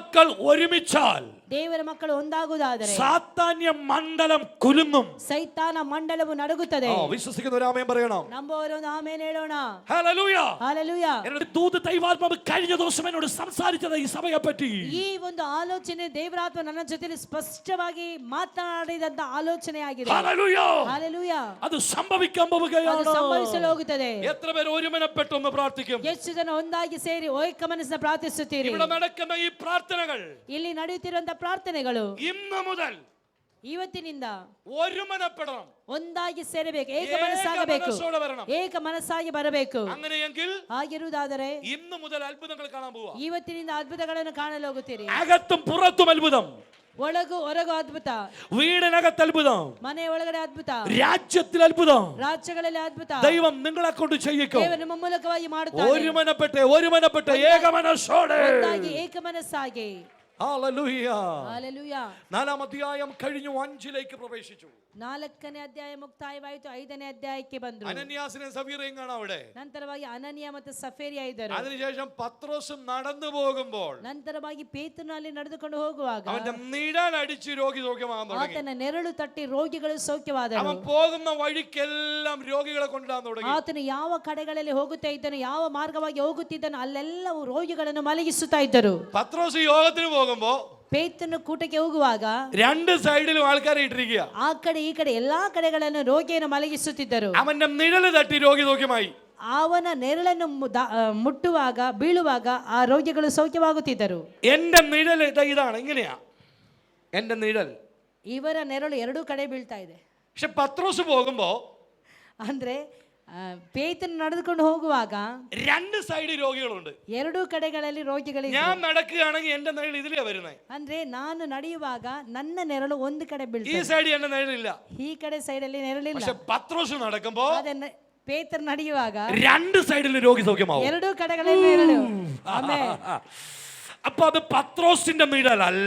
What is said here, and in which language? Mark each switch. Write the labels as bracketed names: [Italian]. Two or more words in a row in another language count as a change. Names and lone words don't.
[Malayalam] ദൈവമക്കൾ ഒരുമിച്ചാൽ, [Kannada] ದೇವರ ಮಕ್ಕಳು ಒಂದಾಗುವುದಾದರೆ [Malayalam] സാത്താന്യ മണ്ഡലം കുലുങ്ങും. [Kannada] ಸೈತಾನ ಮಂಡಲವು ನಡುಗುತ್ತದೆ. [Malayalam] വിശ്വസിക്കുന്നവർ ആമേൻ പറയണം. [Kannada] ನಂಬುವವರು ಆಮೆನ್ ಹೇಳೋಣ. [Malayalam] ഹല്ലേലൂയ. ഹല്ലേലൂയ. എന്നോട് ദൂത ദൈവാത്മാവ് കഴിഞ്ഞ ദിവസം എന്നോട് സംസാരിച്ചത് ഈ സഭയെ പറ്റി. [Kannada] ಈ ಒಂದು ಆಲೋಚನೆ ದೇವರಾತ್ಮ ನನ್ನ ಜೊತೆಲಿ ಸ್ಪಷ್ಟವಾಗಿ ಮಾತನಾಡಿದಂತ ಆಲೋಚನೆ ಆಗಿದೆ. [Malayalam] ഹല്ലേലൂയ. [Kannada] ಹಲ್ಲೆಲೂಯ. [Malayalam] അത് സംഭവിക്കാൻ പോവുകയാണ്. [Kannada] ಅದು ಸಂಭವಿಸಲು ಹೋಗುತ್ತದೆ. [Malayalam] എത്ര പേര് ഒരുമനപ്പെട്ട് ഒന്ന് പ്രാർത്ഥിക്കും? [Kannada] ಎಷ್ಟು ಜನ ಒಂದಾಗಿ ಸೇರಿ ಏಕ ಮನಸ್ಸಿನ ಪ್ರಾರ್ಥಿಸುತ್ತೀರಿ? [Malayalam] ഇവിടെ നടക്കുന്ന ഈ പ്രാർത്ഥനകൾ [Kannada] ಇಲ್ಲಿ ನಡೆಯುತ್ತಿರುವಂತ ಪ್ರಾರ್ಥನೆಗಳು [Malayalam] ഇന്ന് മുതൽ [Kannada] ಇವತ್ತಿನಿಂದ [Malayalam] ഒരുമനപ്പെടണം. [Kannada] ಒಂದಾಗಿ ಸೇರಬೇಕು, ಏಕ ಮನಸ್ಸಾಗಬೇಕು, [Malayalam] മനസ്സോടെ വരണം. [Kannada] ಏಕ ಮನಸ್ಸಾಗಿ ಬರಬೇಕು. [Malayalam] അങ്ങനെയെങ്കിൽ [Kannada] ಆಗಿರುವುದಾದರೆ [Malayalam] ഇന്ന് മുതൽ അത്ഭുതങ്ങൾ കാണാൻ പോവാ. [Kannada] ಇವತ್ತಿನಿಂದ ಅದ್ಭುತಗಳನ್ನು ಕಾಣಲು ಹೋಗುತ್ತೀರಿ. [Malayalam] അകത്തും പുറത്തും അത്ഭുതം. [Kannada] ಒಳಗು ಹೊರಗು ಅದ್ಭುತ. [Malayalam] വീടിനകത്ത് അത്ഭുതം. [Kannada] ಮನೆ ಒಳಗಡೆ ಅದ್ಭುತ. [Malayalam] രാജ്യത്തിൽ അത്ഭുതം. [Kannada] ರಾಜ್ಯಗಳಲ್ಲಿ ಅದ್ಭುತ. [Malayalam] ദൈവം നിങ്ങളെ കൊണ്ട് ചെയ്യിക്കും. [Kannada] ದೇವರು ನಿಮ್ಮ ಮೂಲಕವಾಗಿ ಮಾಡುತ್ತಾನೆ. [Malayalam] ഒരുമനപ്പെട്ട് ഏകമനസ്സോടെ [Kannada] ಒಂದಾಗಿ ಏಕ ಮನಸ್ಸಾಗಿ. [Malayalam] ഹല്ലേലൂയ. [Kannada] ಹಲ್ಲೆಲೂಯ. [Malayalam] 4-ാം അധ്യായം കഴിഞ്ഞു, 5ലേക്ക് പ്രവേശിച്ചു. [Kannada] 4ನೇ ಅಧ್ಯಾಯ ಮುಕ್ತಾಯವಾಯಿತು, 5ನೇ ಅಧ್ಯಾಯಕ್ಕೆ ಬಂದ್ರು. [Malayalam] അനന്യാസിനെ സഫീറയും കാണാം അവിടെ. [Kannada] ನಂತರವಾಗಿ ಅನನೀಯ ಮತ್ತು ಸಫೇರಿಯ ಇದ್ದರು. [Malayalam] അതിനുശേഷം പത്രോസും നടന്നു പോകുമ്പോൾ [Kannada] ನಂತರವಾಗಿ ಪೇತ್ರನು ಅಲ್ಲಿ ನಡೆದುಕೊಂಡು ಹೋಗುವಾಗ [Malayalam] അവന്റെ നിഴൽ അടിച്ച് രോഗി സൗഖ്യമാകാൻ തുടങ്ങി. [Kannada] ಆತನ ನೆರಳು ತಟ್ಟಿ ರೋಗಿಗಳು ಸೌಖ್ಯವಾದರು. [Malayalam] അവൻ പോകുന്ന വഴിക്കെല്ലാം രോഗികളെ കൊണ്ടുവരാൻ തുടങ്ങി. [Kannada] ಆತನು ಯಾವ ಕಡೆಗಳಲ್ಲಿ ಹೋಗುತ್ತಾ ಇದ್ದನು, ಯಾವ ಮಾರ್ಗವಾಗಿ ಹೋಗುತ್ತಿದ್ದನು, ಅಲ್ಲೆಲ್ಲವೂ ರೋಗಿಗಳನ್ನು ಮಲಗಿಸುತ್ತಾ ಇದ್ದರು. [Malayalam] പത്രോസ് യോഗത്തിന് പോകുമ്പോ [Kannada] ಪೇತ್ರನು ಕೂಟಕ್ಕೆ ಹೋಗುವಾಗ [Malayalam] രണ്ട് സൈഡിലും ആൾക്കാരെ ഇട്ടിരിക്കുക. [Kannada] ಆ ಕಡೆ ಈ ಕಡೆ ಎಲ್ಲಾ ಕಡೆಗಳನ್ನು ರೋಗಿಯನ್ನು ಮಲಗಿಸುತ್ತಿದ್ದರು. [Malayalam] അവന്റെ നിഴല് തട്ടി രോഗി സൗഖ്യമായി. [Kannada] ಅವನ ನೆರಳನ್ನು ಮುಟ್ಟುವಾಗ ಬೀಳುವಾಗ ಆ ರೋಗಿಗಳು ಸೌಖ್ಯವಾಗುತ್ತಿದ್ದರು. [Malayalam] എന്റെ നിഴൽ ഇതാണ്, ഇങ്ങനെയാ എന്റെ നിഴൽ. [Kannada] ಇವರ ನೆರಳು ಎರಡೂ ಕಡೆ ಬೀಳ್ತಾ ಇದೆ. [Malayalam] പക്ഷെ പത്രോസ് പോകുമ്പോ [Kannada] ಅಂದ್ರೆ ಪೇತ್ರನು ನಡೆದುಕೊಂಡು ಹೋಗುವಾಗ [Malayalam] രണ്ട് സൈഡ് രോഗികളുണ്ട്. [Kannada] ಎರಡೂ ಕಡೆಗಳಲ್ಲಿ ರೋಗಿಗಳಿವೆ. [Malayalam] ഞാൻ നടക്കുകയാണെങ്കിൽ എന്റെ നിഴൽ ഇതിലേ വരുന്നത്. [Kannada] ಅಂದ್ರೆ ನಾನು ನಡೆಯುವಾಗ ನನ್ನ ನೆರಳು ಒಂದು ಕಡೆ [Malayalam] ഈ [Kannada] ಬೀಳ್ತದೆ, [Malayalam] സൈഡ് എന്റെ നിഴലില്ല. [Kannada] ಈ ಕಡೆ ಸೈಡ್ ಅಲ್ಲಿ ನೆರಳಿಲ್ಲ. [Malayalam] പക്ഷെ പത്രോസ് നടക്കുമ്പോ [Kannada] ಪೇತ್ರ ನಡೆಯುವಾಗ [Malayalam] രണ്ട് സൈഡിലും രോഗി സൗഖ്യമാവും. [Kannada] ಎರಡೂ ಕಡೆಗಳಲ್ಲಿ ನೆರಳು. ಆಮೆನ್. [Malayalam] അപ്പൊ അത് പത്രോസിന്റെ നിഴലല്ല,